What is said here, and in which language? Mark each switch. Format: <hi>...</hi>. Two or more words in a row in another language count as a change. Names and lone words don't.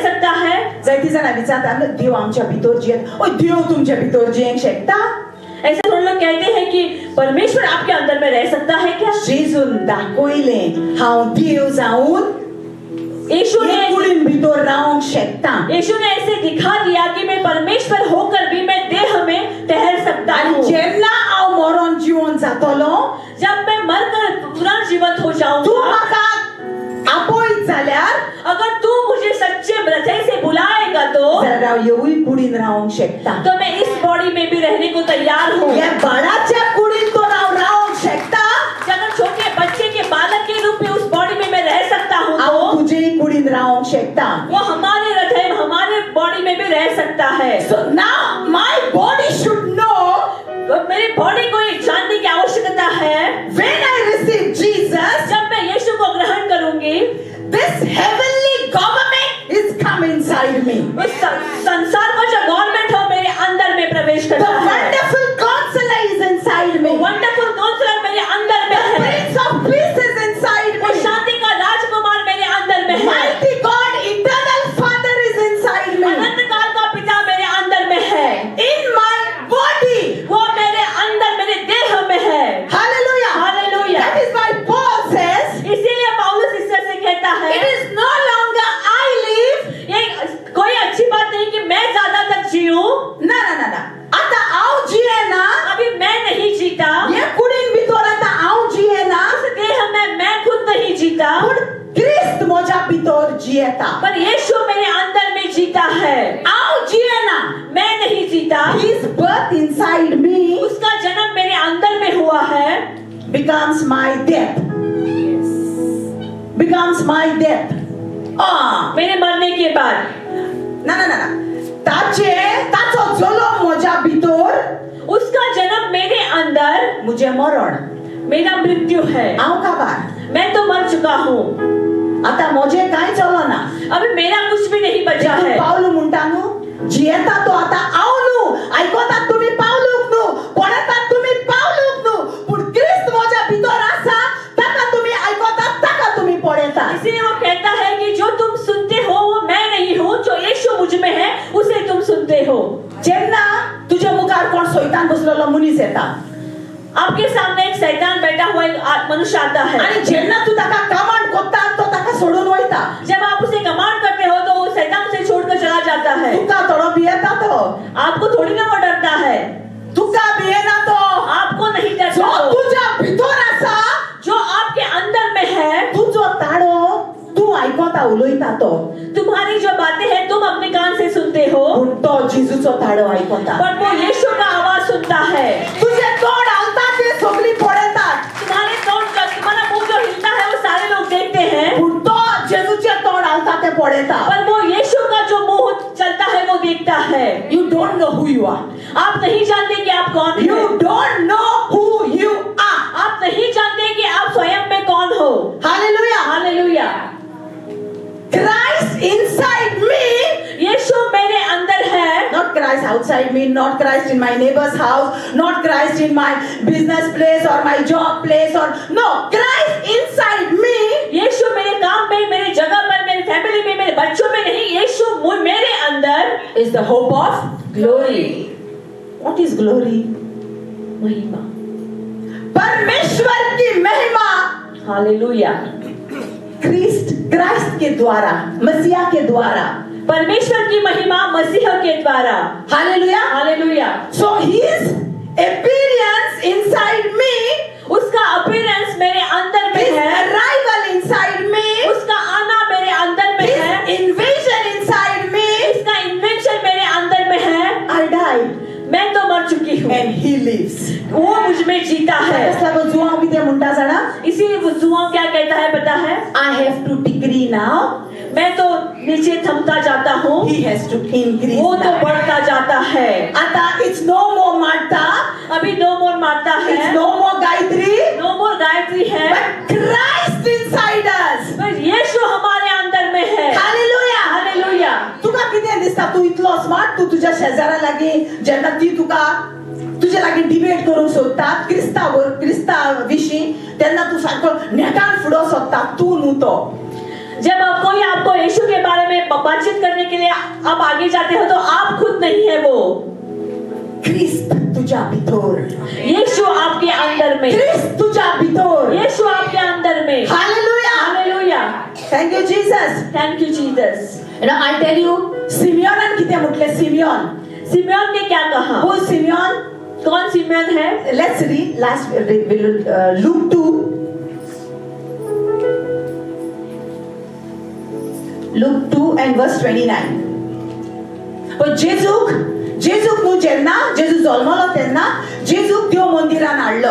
<hi>शकता है?</hi> <kok>जायती जाणां विचारतात देव आमच्या भितर जियेत. देव तुमच्या भितर जियेंक शकता?</kok> <hi>ऐसा थोड़े लोग कहते हैं कि परमेश्वर आपके अंदर में रह सकता है क्या?</hi> <kok>जेजून दाखयलें हांव देव जावन</kok> <hi>यीशु ने</hi> <kok>कुडीन भितर रावंक शकता.</kok> <hi>यीशु ने ऐसे दिखा दिया कि मैं परमेश्वर होकर भी मैं देह में ठहर सकता</hi> <kok>आनी</kok> <hi>हूँ.</hi> <kok>जेन्ना हांव मरण जिवन जातलो</kok> <hi>जब मैं मरकर पुनर्जीवित हो</hi> <kok>तू</kok> <hi>जाऊंगा,</hi> <kok>म्हाका आपयत जाल्यार</kok> <hi>अगर तू मुझे सच्चे हृदय से बुलाएगा तो</hi> <kok>हांव येवूय कुडीन रावंक शकता.</kok> <hi>तो मैं इस बॉडी में भी रहने को तैयार हूँ.</hi> <kok>ह्या बाळाच्या कुडीन तो हांव रावंक शकता.</kok> <hi>अगर छोटे बच्चे के बालक के रूप में उस बॉडी में मैं रह सकता हूँ</hi> <kok>हांव</kok> <hi>तो</hi> <kok>तुजेय कुडीन रावंक शकता.</kok> <hi>वो हमारे हृदय हमारे बॉडी में भी रह सकता है.</hi> <en>So now my body should know</en> <hi>तो मेरी बॉडी को ये जानने की आवश्यकता है,</hi> <en>when I receive Jesus,</en> <hi>जब मैं यीशु को ग्रहण करूंगी,</hi> <en>this heavenly government is come inside me.</en> <hi>उस संसार का जो गवर्नमेंट हो मेरे अंदर में प्रवेश</hi> <en>The</en> <hi>करता है.</hi> <en>wonderful counselor is inside me. wonderful counselor</en> <hi>मेरे अंदर में</hi> <en>The</en> <hi>है.</hi> <en>Prince of Peace is inside</en> <hi>वो</hi> <en>me.</en> <hi>शांति का राजकुमार मेरे अंदर में है.</hi> <en>Mighty God, eternal Father is inside me.</en> <hi>अनंत काल का पिता मेरे अंदर में है.</hi> <en>In my body.</en> <hi>वो मेरे अंदर मेरे देह में है.</hi> <en>Hallelujah. Hallelujah. That is why Paul says,</en> <hi>इसीलिए पौलुस इस तरह से कहता है,</hi> <en>it is no longer I live.</en> <hi>ये कोई अच्छी बात नहीं कि मैं ज्यादा तक जीऊं.</hi> <kok>ना. आता हांव जियेना.</kok> <hi>अभी मैं नहीं जीता.</hi> <kok>हे कुडीन भितर आता हांव जियेना.</kok> <hi>उस देह में मैं खुद नहीं जीता,</hi> <kok>पूण क्रिस्त म्हज्या भितर जियेता.</kok> <hi>पर यीशु मेरे अंदर में जीता है.</hi> <kok>हांव जियेना.</kok> <hi>मैं नहीं जीता.</hi> <en>His birth inside me</en> <hi>उसका जन्म मेरे अंदर में हुआ है.</hi> <en>becomes my death. Becomes my death.</en> <hi>मेरे मरने के बाद</hi> <kok>ना. ताचो जन्म म्हज्या भितर</kok> <hi>उसका जन्म मेरे अंदर मुझे मरण. मेरा मृत्यू है.</hi> <kok>हांव काबार.</kok> <hi>मैं तो मर चुका हूँ.</hi> <kok>आता म्हजे कांय चलना.</kok> <hi>अभी मेरा कुछ भी नहीं बचा है.</hi> <kok>पावलू म्हणटा न्हू जियेता तो आता हांव न्हू. आयकतात तुमी पावलूक न्हू. पळयतात तुमी पावलूक न्हू. पूण क्रिस्त म्हज्या भितर आसा ताका तुमी आयकतात ताका तुमी पळयतात.</kok> <hi>इसीलिए वो कहता है कि जो तुम सुनते हो वो मैं नहीं हूँ, जो यीशु मुझ में है उसे तुम सुनते हो.</hi> <kok>जेन्ना तुझ्या मुखार कोण सैतान बसलेलो मनीस येता</kok> <hi>आपके सामने एक शैतान बैठा हुआ एक मनुष्य आता है.</hi> <kok>आणि जेन्ना तू ताका कमांड कोत्ता तो ताका सोडून वयता.</kok> <hi>जब आप उसे कमांड करते हो तो वो शैतान उसे छोड़कर चला जाता है.</hi> <kok>तुका थोडो भियेता तो.</kok> <hi>आपको थोड़ी ना वो डरता है.</hi> <kok>तुका भियेना तो.</kok> <hi>आपको नहीं जो डरता वो.</hi> <kok>तुझ्या भितर आसा</kok> <hi>जो आपके अंदर में है,</hi> <kok>तुझो ताळो तू आयकता उलयता तो.</kok> <hi>तुम्हारी जो बातें हैं तुम अपने कान से सुनते हो,</hi> <kok>पूण तो जेजूचो ताळो आयकता.</kok> <hi>पर वो यीशु का आवाज सुनता है.</hi> <kok>तुझे तोंड हालता ते सगळी पळयतात.</kok> <hi>तुम्हारे तुम्हारा मुंह जो हिलता है वो सारे लोग देखते हैं,</hi> <kok>पूण तो जेजूचे तोंड हालता ते पळयतात.</kok> <hi>पर वो यीशु का जो मुंह चलता है वो देखता है.</hi> <en>You don't know who you are.</en> <hi>आप नहीं जानते कि आप कौन</hi> <en>You</en> <hi>हैं.</hi> <en>don't know who you are.</en> <hi>आप नहीं जानते कि आप स्वयं में कौन हो.</hi> <en>Hallelujah.</en> <hi>हालेलुया.</hi> <en>Christ inside me.</en> <hi>यीशु मेरे अंदर है.</hi> <en>Not Christ outside me, not Christ in my neighbor's house, not Christ in my business place or my job place or no, Christ inside me.</en> <hi>यीशु मेरे काम में, मेरे जगह पर, मेरे फैमिली में, मेरे बच्चों में नहीं, यीशु मेरे अंदर</hi> <en>Is the hope of ग्लोरी. what is glory?</en> <hi>महिमा. परमेश्वर की महिमा हालेलुया. क्राइस्ट के द्वारा, मसीहा के द्वारा. परमेश्वर की महिमा मसीह के द्वारा.</hi> <en>Hallelujah.</en> <hi>हालेलुया.</hi> <en>So his appearance inside me,</en> <hi>उसका अपीयरेंस मेरे अंदर में</hi> <en>his</en> <hi>है.</hi> <en>arrival inside me,</en> <hi>उसका आना मेरे अंदर में है.</hi> <en>his invasion inside me.</en> <hi>इसका इन्वेंशन मेरे अंदर में है.</hi> <en>I died</en> <hi>मैं तो मर चुकी हूँ,</hi> <en>and he lives.</en> <hi>वो मुझ में जीता है.</hi> <kok>कसला गो जुआ भी ते म्हणटा जाणा.</kok> <hi>इसीलिए वो जुआ क्या कहता है पता है?</hi> <en>I have to decree now.</en> <hi>मैं तो नीचे थमता जाता हूँ,</hi> <en>He has to increase</en> <hi>वो तो</hi> <en>now.</en> <hi>बढ़ता जाता है.</hi> <en>आता it's no more Martha,</en> <hi>अभी</hi> <en>no more</en> <hi>मारता है,</hi> <en>it's no more Gayatri, no more</en> <hi>गायत्री है,</hi> <en>but Christ inside us.</en> <hi>पर यीशु हमारे अंदर में है.</hi> <en>Hallelujah.</en> <hi>हालेलुया.</hi> <kok>तुका कितें दिसता तू इतलो स्मार्ट तू तुझ्या शेजारा लागीं जेन्ना ती तुका तुझे लागीं डिबेट करूंक सोदता क्रिस्ता विशीं तेन्ना तू सारको नेटान फुडो सोदता तू न्हू तो.</kok> <hi>जब कोई आपको यीशु के बारे में बातचीत करने के लिए आप आगे जाते हो तो आप खुद नहीं है वो,</hi> <kok>ख्रिस्त तुझ्या भितर,</kok> <hi>यीशु आपके अंदर में,</hi> <kok>ख्रिस्त तुझ्या भितर,</kok> <hi>यीशु आपके अंदर में। हालेलुया, हालेलुया,</hi> <en>thank you Jesus. thank you Jesus. I tell you,</en> <kok>सिमियोनान किती म्हटले, सिमियोन,</kok> <hi>सिमियोन ने क्या कहा? वो सिमियोन, कौन सिमियोन है?</hi> <en>let's read last Luke 2, Luke 2 and verse 29.</en> <kok>पण जेजूक न्हू जेन्ना जेजू जल्मलो तेन्ना जेजूक देव मंदिरान हाडलो,</kok>